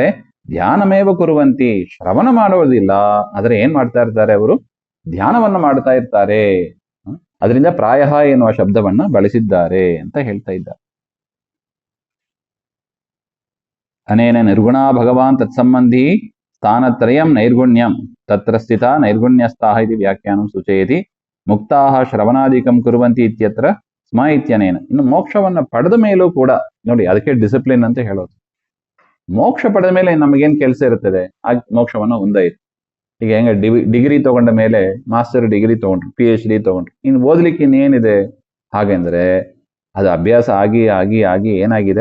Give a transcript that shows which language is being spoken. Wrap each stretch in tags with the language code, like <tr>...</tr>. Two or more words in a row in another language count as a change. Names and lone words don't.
<sa>ಧ್ಯಾನಮೇವ ಕುರುವಂತಿ,</sa> <kn>ಶ್ರವಣ ಮಾಡೋದಿಲ್ಲ, ಆದ್ರೆ ಏನ್ ಮಾಡ್ತಾ ಇರ್ತಾರೆ? ಅವರು ಧ್ಯಾನವನ್ನ ಮಾಡ್ತಾ ಇರ್ತಾರೆ. ಅದರಿಂದ ಪ್ರಾಯ ಎನ್ನುವ ಶಬ್ದವನ್ನ ಬಳಸಿದ್ದಾರೆ ಅಂತ ಹೇಳ್ತಾ ಇದ್ದಾರೆ.</kn> <sa>ಅನೇನ ನಿರ್ಗುಣ ಭಗವಾನ್ ತತ್ಸಂಬಂಧಿ ಸ್ಥಾನತ್ರಯಂ ನೈರ್ಗುಣ್ಯಂ ತತ್ರ ಸ್ಥಿತ ನೈರ್ಗುಣ್ಯಸ್ಥಾಹ ಇತಿ ವ್ಯಾಖ್ಯಾನಂ ಸೂಚಯತಿ. ಮುಕ್ತಾಹ ಶ್ರವಣಾಧಿಕಂ ಕುರುವಂತಿ ಇತ್ಯತ್ರ ಸ್ಮ ಇತ್ಯನೇನ.</sa> <kn>ಇನ್ನು ಮೋಕ್ಷವನ್ನ ಪಡೆದ ಮೇಲೂ ಕೂಡ ನೋಡಿ, ಅದಕ್ಕೆ ಡಿಸಿಪ್ಲಿನ್ ಅಂತ ಹೇಳೋದು. ಮೋಕ್ಷ ಪಡೆದ ಮೇಲೆ ನಮಗೇನ್ ಕೆಲಸ ಇರ್ತದೆ? ಆ ಮೋಕ್ಷವನ್ನ ಹೊಂದಾಯ್ತು. ಈಗ ಹೆಂಗ ಡಿಗ್ರಿ ತಗೊಂಡ ಮೇಲೆ</kn> <en>master degree</en> <kn>ತಗೊಂಡ್ರು, PhD ತಗೊಂಡ್ರು, ಇನ್ನು ಓದ್ಲಿಕ್ಕೆ ಇನ್ನೇನಿದೆ? ಹಾಗೆಂದ್ರೆ ಅದು ಅಭ್ಯಾಸ ಆಗಿ ಆಗಿ ಆಗಿ ಏನಾಗಿದೆ?</kn>